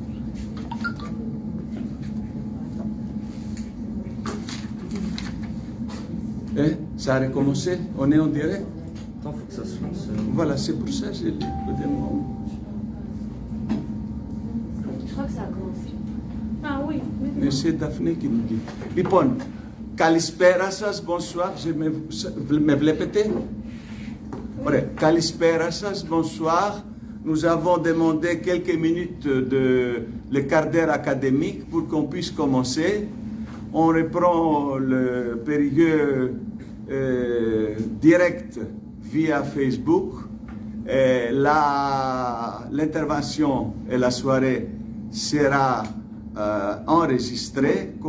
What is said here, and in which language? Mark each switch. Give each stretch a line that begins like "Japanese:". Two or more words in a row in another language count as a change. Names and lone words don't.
French: Ça a recommencé? On est en direct? Attends, faut que ça se lance. Voilà, c'est pour ça que j'ai dit. Je crois que ça a commencé. Ah oui. Mais c'est Daphné qui nous dit.
Greek: Λοιπόν, καλησπέρα σας,
French: bonsoir.
Greek: Me βλέπετε? Ωραία. Καλησπέρα σας,
French: bonsoir. Nous avons demandé quelques minutes de le quart d'heure académique pour qu'on puisse commencer. On reprend le périlleux direct via Facebook. L'intervention et la soirée sera enregistrée.